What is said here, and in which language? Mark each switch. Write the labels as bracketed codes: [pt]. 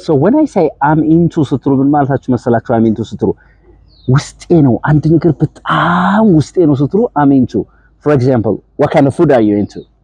[en] So when I say I'm into [am] ስትሉ ምን ማለታችሁ መሰላችሁ? [en] I'm into [am] ስትሉ ውስጤ ነው አንድ ነገር በጣም ውስጤ ነው ስትሉ I'm into. [en] For example, what kind of food are you into?